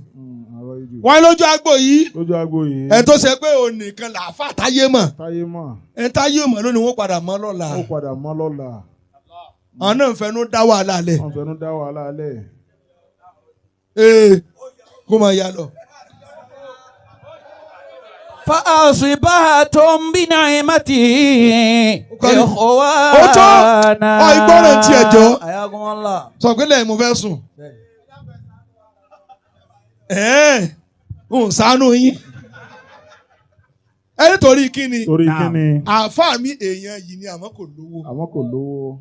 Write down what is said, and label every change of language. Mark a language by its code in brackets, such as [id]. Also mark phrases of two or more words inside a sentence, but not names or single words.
[yo] Wọ́n lójú agbo yìí. Ẹ̀ tó ṣe pé òun nìkan làáfà táyé mọ̀. Ẹ̀ táyé mọ̀ lónìí wọ́n padà mọ́ lọ́la. Àwọn náà ń fẹnu dá wàhálà lẹ̀. Kó máa yá lọ. [ar] فأصبحتم بنعمته إخوانا. [yo] Ó tó ìgbọ́ràn tí ẹ jọ. [ar] حياكم الله. [yo] Sọ pé lẹ́yìn mo fẹ́ sùn. Ń ṣàánú yín. Ẹ nítorí kíni. Àáfàá mi èèyàn yìí ni àmọ́ kò lówó.